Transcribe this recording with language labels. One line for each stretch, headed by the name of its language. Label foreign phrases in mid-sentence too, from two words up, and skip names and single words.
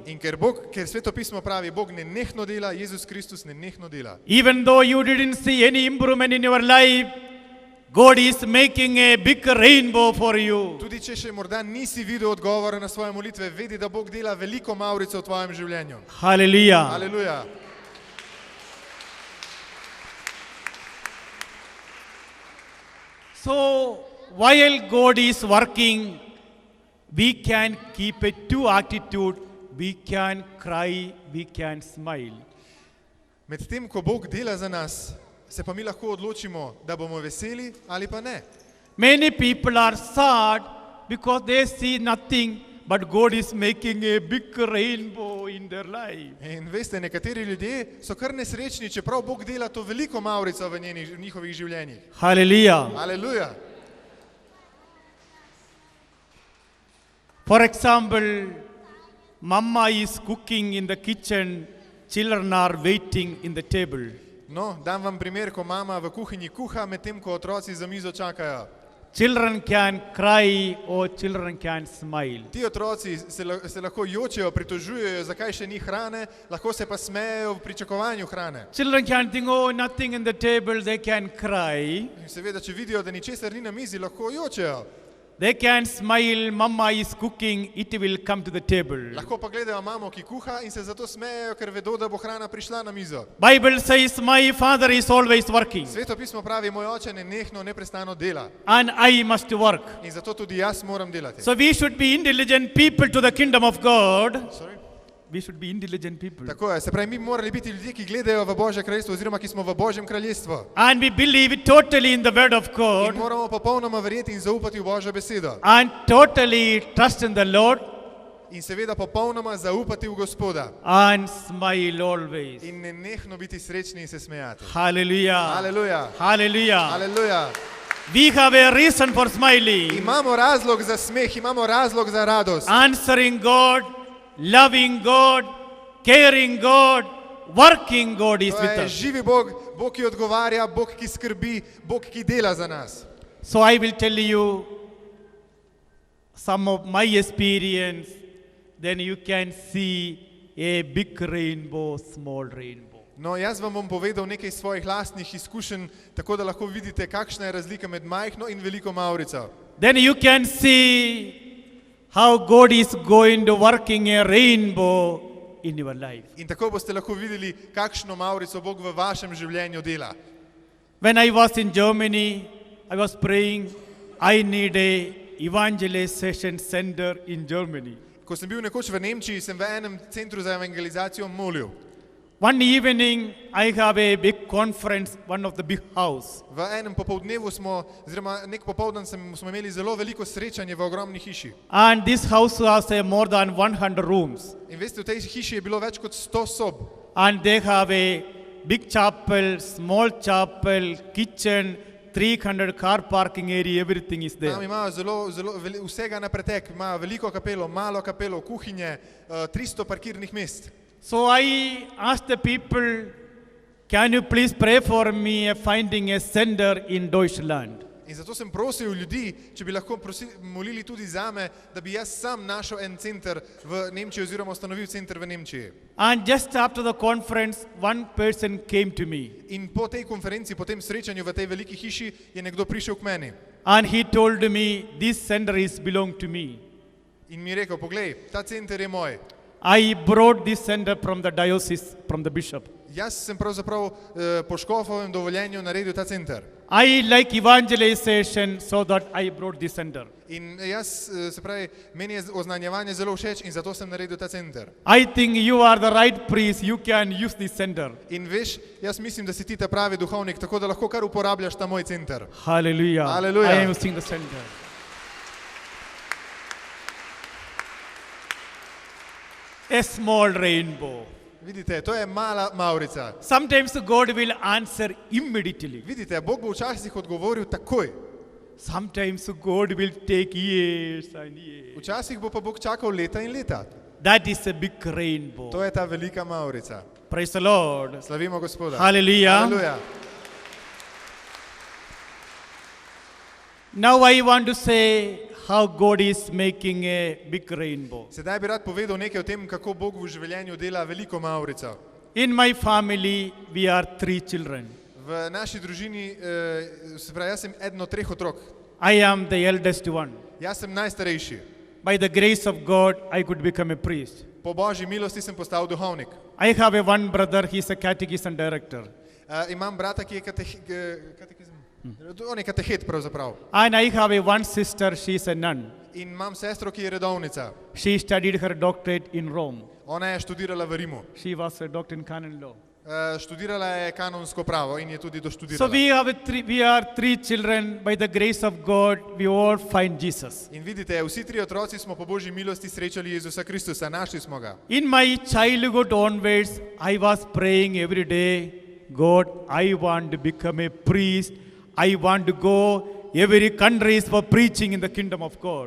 Slovenian: In ker Sveto pismo pravi, Bog nenehno dela, Jezus Kristus nenehno dela.
English: Even though you didn't see any improvement in your life, God is making a big rainbow for you.
Slovenian: Tudi če še morda nisi videl odgovora na svoje molitve, vedi, da Bog dela veliko mavrico v tvojem življenju.
English: Hallelujah.
Slovenian: Aleluja.
English: So while God is working, we can keep a two attitude. We can cry, we can smile.
Slovenian: Medtem, ko Bog dela za nas, se pa mi lahko odločimo, da bomo veseli ali pa ne.
English: Many people are sad because they see nothing, but God is making a big rainbow in their life.
Slovenian: In veste, nekateri ljudje so kar nesrečni, čeprav Bog dela to veliko mavrico v njihovih življenjih.
English: Hallelujah.
Slovenian: Aleluja.
English: For example, Mama is cooking in the kitchen, children are waiting in the table.
Slovenian: No, dam vam primer, ko mama v kuhinji kuha, medtem ko otroci za mizo čakajo.
English: Children can cry or children can smile.
Slovenian: Ti otroci se lahko jočejo, pritožujejo, zakaj še ni hrane, lahko se pa smejejo v pričakovanju hrane.
English: Children can think, oh, nothing in the table, they can cry.
Slovenian: In seveda, če vidijo, da ničesar ni na mizi, lahko jočejo.
English: They can smile, mama is cooking, it will come to the table.
Slovenian: Lahko pa gledajo mamo, ki kuha in se zato smejejo, ker vedo, da bo hrana prišla na mizo.
English: Bible says, my father is always working
Slovenian: Sveto pismo pravi, moj oče nenehno, neprestano dela
English: and I must work.
Slovenian: in zato tudi jaz moram delati.
English: So we should be intelligent people to the kingdom of God. Sorry? We should be intelligent people.
Slovenian: Tako je, se pravi, mi morali biti ljudje, ki gledajo v Božje kraljestvo oziroma ki smo v Božjem kraljestvu.
English: And we believe totally in the word of
Slovenian: In
English: God
Slovenian: moramo popolnoma verjeti in zaupati v Božjo besedo.
English: and totally trust in the Lord
Slovenian: In seveda popolnoma zaupati v Gospoda.
English: and smile always.
Slovenian: In nenehno biti srečni in se smejati.
English: Hallelujah.
Slovenian: Aleluja.
English: Hallelujah.
Slovenian: Aleluja.
English: We have a reason for smiling.
Slovenian: Imamo razlog za smeh, imamo razlog za radost.
English: Answering God, loving God, caring God, working God is
Slovenian: To
English: with
Slovenian: je
English: us.
Slovenian: živi Bog, Bog, ki odgovarja, Bog, ki skrbi, Bog, ki dela za nas.
English: So I will tell you some of my experience, then you can see a big rainbow, small rainbow.
Slovenian: No, jaz vam bom povedal nekaj svojih lastnih izkušenj, tako da lahko vidite, kakšna je razlika med majhno in veliko mavrico.
English: Then you can see how God is going to working a rainbow in your life.
Slovenian: In tako boste lahko videli, kakšno mavrico Bog v vašem življenju dela.
English: When I was in Germany, I was praying, I need a evangelization center in Germany.
Slovenian: Ko sem bil nekoč v Nemčiji, sem v enem centru za evangelizacijo molil.
English: One evening, I have a big conference, one of the big house.
Slovenian: V enem popoldnevu smo, oziroma nek popoldan smo imeli zelo veliko srečanje v ogromni hiši.
English: And this house has more than 100 rooms.
Slovenian: In veste, v tej hiši je bilo več kot 100 sob.
English: And they have a big chapel, small chapel, kitchen, 300 car parking area, everything is
Slovenian: Tam
English: there.
Slovenian: imajo vsega na pretek, imajo veliko kapelo, malo kapelo, kuhinje, 300 parkirnih mest.
English: So I asked the people, can you please pray for me finding a center in Deutschland?
Slovenian: In zato sem prosil ljudi, če bi lahko molili tudi zame, da bi jaz sam našel en center v Nemčiji oziroma ustanovil center v Nemčiji.
English: And just after the conference, one person came to me
Slovenian: In po tej konferenci, po tem srečanju v tej veliki hiši, je nekdo prišel k meni
English: and he told me, this center is belong to me.
Slovenian: in mi rekel, poglej, ta center je moj.
English: I brought this center from the diocese, from the bishop.
Slovenian: Jaz sem pravzaprav po škofovem dovoljenju naredil ta center.
English: I like evangelization, so that I brought this center.
Slovenian: In jaz, se pravi, meni je oznanjevanje zelo všeč in zato sem naredil ta center.
English: I think you are the right priest, you can use this center.
Slovenian: In veš, jaz mislim, da si ti ta pravi duhovnik, tako da lahko kar uporabljaš ta moj center.
English: Hallelujah. Hallelujah. I am using the center. A small rainbow.
Slovenian: Vidite, to je mala mavrica.
English: Sometimes God will answer immediately.
Slovenian: Vidite, Bog bo včasih odgovoril takoj.
English: Sometimes God will take years and years.
Slovenian: Včasih bo pa Bog čakal leta in leta.
English: That is a big rainbow.
Slovenian: To je ta velika mavrica.
English: Praise the Lord.
Slovenian: Slavimo Gospoda.
English: Hallelujah.
Slovenian: Aleluja.
English: Now I want to say how God is making a big rainbow.
Slovenian: Sedaj bi rad povedal nekaj o tem, kako Bog v življenju dela veliko mavrico.
English: In my family, we are 3 children.
Slovenian: V naši družini, se pravi, jaz sem eden od 3 otrok.
English: I am the eldest one.
Slovenian: Jaz sem najstarejši.
English: By the grace of God, I could become a priest.
Slovenian: Po Božji milosti sem postal duhovnik.
English: I have one brother, he's a catechism director.
Slovenian: Imam brata, ki je on je katehet pravzaprav.
English: And I have one sister, she's a nun.
Slovenian: In imam sestro, ki je redovnica.
English: She studied her doctorate in Rome.
Slovenian: Ona je študirala v Rimu.
English: She was a doctor in canon law.
Slovenian: Študirala je kanonsko pravo in je tudi doštudirala.
English: So we are 3 children. By the grace of God, we all find Jesus.
Slovenian: In vidite, vsi 3 otroci smo po Božji milosti srečali Jezusa Kristusa, našli smo ga.
English: In my childhood onwards, I was praying every day, God, I want to become a priest. I want to go every country for preaching in the kingdom of God.